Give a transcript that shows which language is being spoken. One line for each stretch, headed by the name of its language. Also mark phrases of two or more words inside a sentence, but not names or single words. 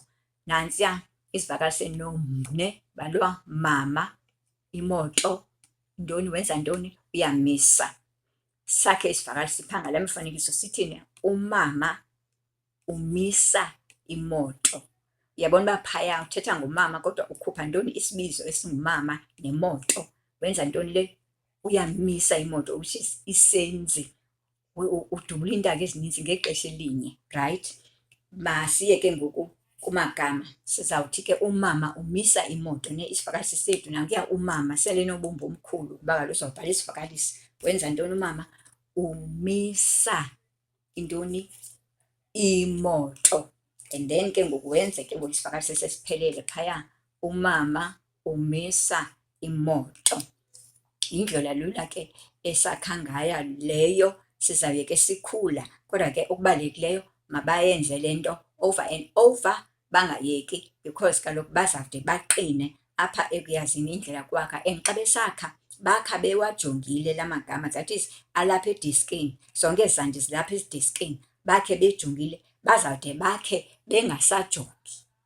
Xhosa: Nantsiya isivakalisi balwa mama, imoto, ntoni, wenza ntoni, uyamisa. Sakhe isivakalisi phaa ngale mfanekiso sithini? Umama umisa imoto. Uyabona uba phaya uthetha ngomama kodwa ukhupha ntoni? Isibizo esingumama nemoto. Wenza ntoni le? Uyamisa imoto,
English: which is isenzi.
Xhosa: Udubula iintaka ezininzi ngexesha elinye, right? Masiye ke ngoku kumagama. Sizawuthi ke umama umisa imoto, isivakalisi sethu nankuya umama selenobumba omkhulu kuba kaloku uzawubhala isivakalisi. Wenza ntoni umama? Umisa intoni? Imoto.
English: And then
Xhosa: ke ngoku wenze ke ngoku isivakalisi sesiphelele phaya, umama umisa imoto. Yindlela lula ke esakha ngayo leyo. Sizawuye ke sikhula, kodwa ke okubalulekileyo mabayenze le nto
English: over and over,
Xhosa: bangayeki, because kaloku bazawude baqine apha ekuyazini indlela kwakha. And xa besakha bakha bewajongile la magama,
English: that is
Xhosa: alapha ediskini, zonke ezi zandi zilapha ediskini, bakhe bejongile, bazawude bakhe bengasajongi.